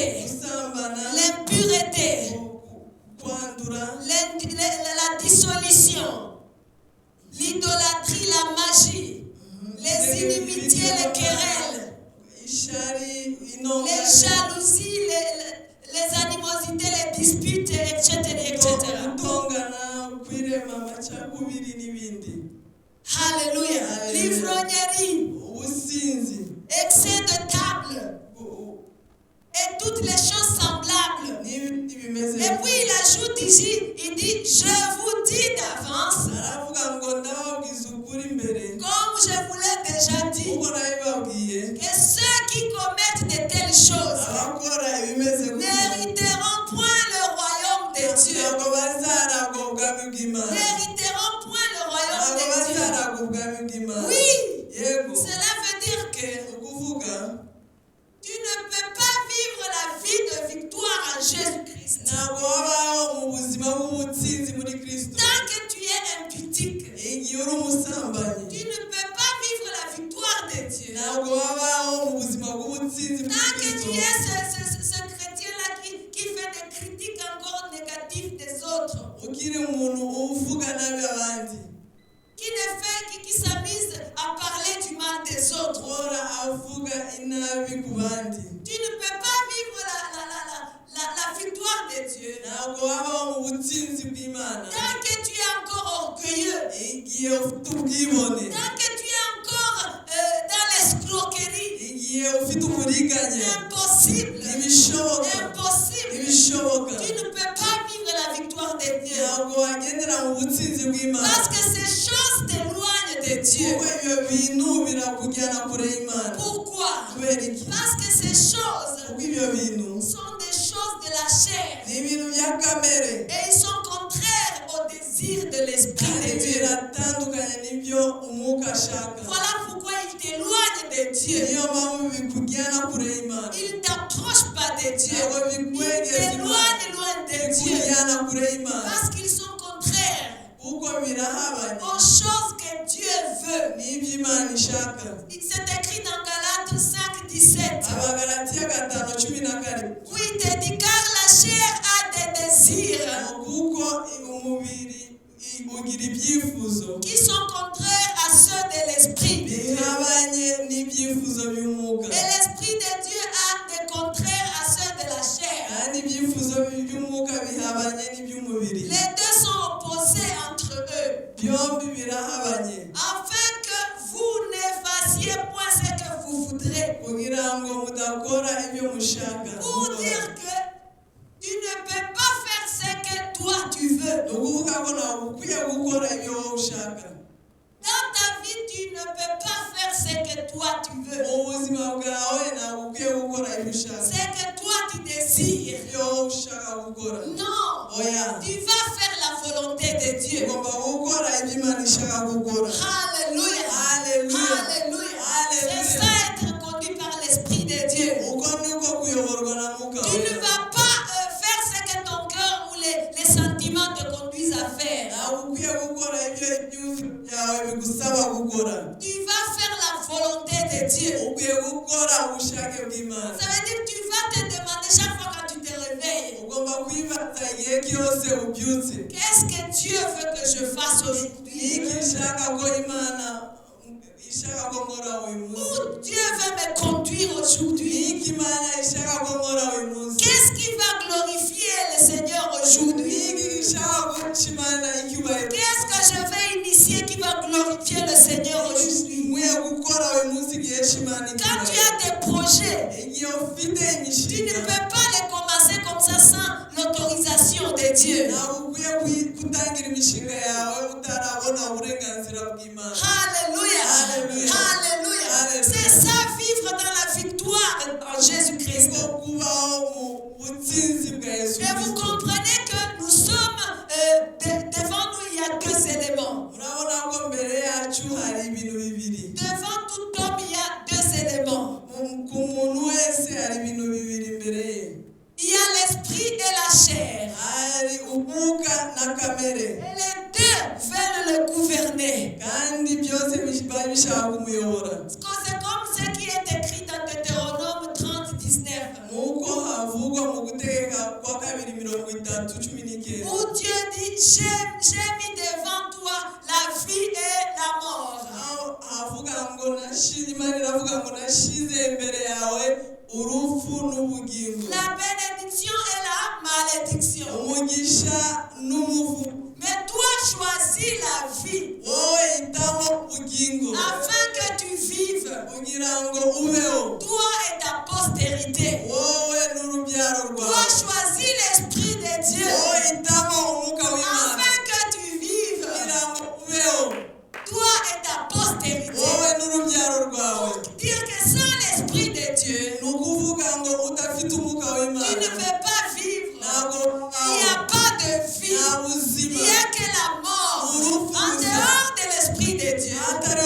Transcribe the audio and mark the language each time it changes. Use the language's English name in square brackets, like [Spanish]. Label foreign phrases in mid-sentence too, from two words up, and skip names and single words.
[Kinyarwanda] gusambana, [French] l'impureté, [Kinyarwanda] kwandura, [French] la dissolution, l'idolâtrie, la magie, les inimitiés, les querelles, [Kinyarwanda] ishari, [French] les [Kinyarwanda] intonganya, [French] jalousies, les animosités, les disputes, etc. [Kinyarwanda] gutongana, kwirema, amacakubiri n'ibindi. [French] Alléluia. [Kinyarwanda] Alléluia. [French] L'ivrognerie, [Kinyarwanda] ubusinzi, [French] excès de table et toutes les choses semblables. [Kinyarwanda] n'ibindi bimeze [French] Et puis il ajoute ici, il dit, je vous dis d'avance, [Kinyarwanda] aravuga ngo ndababwiza ukuri imbere, [French] comme je vous l'ai déjà dit, [Kinyarwanda] kuko nabibabwiye, [French] que ceux qui commettent de telles choses [Kinyarwanda] abakora ibimeze gutya [French] n'hériteront point le royaume de Dieu. [Kinyarwanda] ntabwo bazaragwa ubwami bw'Imana, [French] N'hériteront point le royaume [Kinyarwanda] ntabwo [French] de Dieu. [Kinyarwanda] bazaragwa ubwami bw'Imana. [French] Oui, [Kinyarwanda] Yego. [French] cela veut dire que [Kinyarwanda] Ukuvuga [French] tu ne peux pas vivre la vie de victoire en Jésus-Christ [Kinyarwanda] ntabwo wabaho mu buzima bw'ubutsinzi muri Kristo [French] tant que tu es impudique. [Kinyarwanda] igihe uri umusambanyi. [French] Tu ne peux pas vivre la victoire de Dieu [Kinyarwanda] ntabwo wabaho mu buzima bw'ubutsinzi muri [French] tant que tu [Kinyarwanda] Kristo [French] es ce chrétien-là qui fait des critiques encore négatives des autres, [Kinyarwanda] ukiri umuntu uvuga nabi abandi, [French] qui s'amuse à parler du mal des autres. [Kinyarwanda] uhora avuga inabi ku bandi. [French] Tu ne peux pas vivre la victoire de Dieu [Kinyarwanda] ntabwo wabaho mu butsinzi bw'Imana [French] tant que tu es encore orgueilleux, [Kinyarwanda] igihe ufite ubwibone, [French] tant que tu es encore dans l'escroquerie. [Kinyarwanda] igihe ufite uburiganya. [French] Impossible. [Kinyarwanda] Ntibishoboka. [French] Impossible. [Kinyarwanda] Ntibishoboka. [French] Tu ne peux pas vivre la victoire de Dieu [Kinyarwanda] ntabwo wagendera mu butsinzi bw'Imana [French] parce que ces choses t'éloignent de Dieu. [Kinyarwanda] kuko ibyo bintu birakujyana kure y'Imana. [French] Pourquoi? [Kinyarwanda] kubera iki? [French] Parce que ces choses [Kinyarwanda] kuko ibyo bintu [French] sont des choses de la chair [Kinyarwanda] ni ibintu bya kamere [French] et ils sont contraires au désir de l'Esprit [Kinyarwanda] kandi [French] de Dieu. [Kinyarwanda] biratandukanye n'ibyo umwuka ashaka. [French] Voilà pourquoi ils t'éloignent de Dieu. [Kinyarwanda] niyo mpamvu bikujyana kure y'Imana. [French] Ils ne t'approchent pas de Dieu. [Kinyarwanda] ntabwo [French] Ils [Kinyarwanda] bikwegeza Imana, [French] t'éloignent loin de Dieu [Kinyarwanda] bikujyana kure y'Imana [French] parce qu'ils sont contraires [Kinyarwanda] kuko birahabanye [French] aux choses que Dieu veut. [Kinyarwanda] n'ibyo Imana ishaka. [French] C'est écrit dans Galates 5:17. [Kinyarwanda] Abagalatiya 5:17 [French] Où il te dit car la chair a des désirs [Kinyarwanda] kuko umubiri ugira ibyifuzo [French] qui sont contraires à ceux de l'esprit. [Kinyarwanda] bihabanye n'ibyifuzo by'umwuka, [French] Et l'esprit de Dieu a des contraires à ceux de la chair. [Kinyarwanda] kandi ibyifuzo by'umwuka bihabanye n'iby'umubiri. [French] Les deux sont opposés entre eux. [Kinyarwanda] byombi birahabanye [French] Afin que vous ne fassiez point ce que vous voudrez. [Kinyarwanda] kugira ngo mudakora ibyo mushaka. [French] Pour dire que tu ne peux pas faire ce que toi tu veux. [Kinyarwanda] ni ukuvuga ko ntabwo ukwiye gukora ibyo wowe ushaka. [French] Dans ta vie, tu ne peux pas faire ce que toi tu veux. [Kinyarwanda] mu buzima bwawe ntabwo ukwiye gukora ibyo ushaka, [French] Ce que toi tu désires. [Kinyarwanda] ibyo wowe ushaka gukora. [French] Non. [Kinyarwanda] oya, [French] Tu vas faire la volonté de Dieu. [Kinyarwanda] ugomba gukora ibyo Imana ishaka gukora. [French] Alléluia. [Kinyarwanda] Alléluia. [French] Alléluia. [Kinyarwanda] Alléluia. [French] C'est ça être conduit par l'Esprit de Dieu. [Kinyarwanda] uko niko kuyoborwa na Mwuka [French] Tu ne [Kinyarwanda] Wera. [French] vas pas faire ce que ton cœur ou les sentiments te conduisent à faire. [Kinyarwanda] ntabwo ukwiye gukora ibyo ibyumviro byawe bigusaba gukora. [French] Tu vas faire la volonté de Dieu. [Kinyarwanda] ukwiye gukora ubushake bw'Imana. [French] Ça veut dire que tu vas te demander chaque fois quand tu te réveilles, [Kinyarwanda] ugomba kwibaza igihe cyose ubyutse, [French] qu'est-ce que Dieu veut que je fasse aujourd'hui? [Kinyarwanda] iki ishaka ko Imana ishaka ko nkora uyu munsi. [French] Où Dieu veut me conduire aujourd'hui? [Kinyarwanda] iki Imana ishaka ko nkora uyu munsi. [French] Qu'est-ce qui va glorifier le Seigneur aujourd'hui? [Kinyarwanda] iki ishaka ko Imana icyubahiro. [French] Qu'est-ce que je vais initier qui va glorifier le Seigneur aujourd'hui? [Kinyarwanda] nkwiye gukora uyu munsi igihe Imana [French] Quand tu [Kinyarwanda] icyubahiro. [French] as des projets, [Kinyarwanda] igihe ufite [French] tu ne [Kinyarwanda] imishinga [French] peux pas les commencer comme ça sans l'autorisation de Dieu. [Kinyarwanda] ntabwo ukwiye gutangira imishinga yawe utarabona uburenganzira bw'Imana. [French] Alléluia. [Kinyarwanda] Alléluia. [French] Alléluia. [Kinyarwanda] Alléluia. [French] C'est ça, vivre dans la victoire en Jésus-Christ. [Kinyarwanda] niko kubaho mu butsinzi bwa Yesu [French] Et vous [Kinyarwanda] Kristo. [French] comprenez que nous sommes, devant nous, il y a deux éléments. [Kinyarwanda] urabona ko mbere yacu hari ibintu bibiri. [French] Devant tout homme, il y a deux éléments. [Kinyarwanda] ku muntu wese hari ibintu bibiri imbere ye. [French] Il y a l'esprit et la chair. [Kinyarwanda] hari umwuka na kamere, [French] Et les deux veulent le gouverner. [Kinyarwanda] kandi byose biba bishaka kumuyobora. [French] Parce que c'est comme ce qui est écrit dans Deutéronome 30:19. [Kinyarwanda] nk'uko havugwa mu gutegeka kwa 2:3:19, [French] Où Dieu dit, j'ai mis devant toi la vie et la mort. [Kinyarwanda] aho havuga ngo Imana iravuga ngo nashize imbere yawe urupfu n'ubugingo, [French] La bénédiction et la malédiction. [Kinyarwanda] umugisha n'umuvumo. [French] Mais toi choisis la vie [Kinyarwanda] wowe hitamo ubugingo [French] afin que tu vives, [Kinyarwanda] kugira ngo ubeho, [French] toi et ta postérité. [Kinyarwanda] wowe n'urubyaro [French] Toi [Kinyarwanda] rwawe. [French] choisis l'Esprit de Dieu [Kinyarwanda] wowe hitamo umwuka w'Imana [French] afin que tu vives, [Kinyarwanda] kugira ngo ubeho, [French] toi et ta postérité. [Kinyarwanda] wowe n'urubyaro rwawe. [French] Dire que sans l'Esprit de Dieu, [Kinyarwanda] ni ukuvuga ngo udafite umwuka [French] tu [Kinyarwanda] w'Imana [French] ne peux pas vivre. [Kinyarwanda] ntabwo [French] Il n'y a pas de vie. [Kinyarwanda] nta [French] Il [Kinyarwanda] buzima. [French] n'y a que la mort en dehors de l'Esprit de Dieu.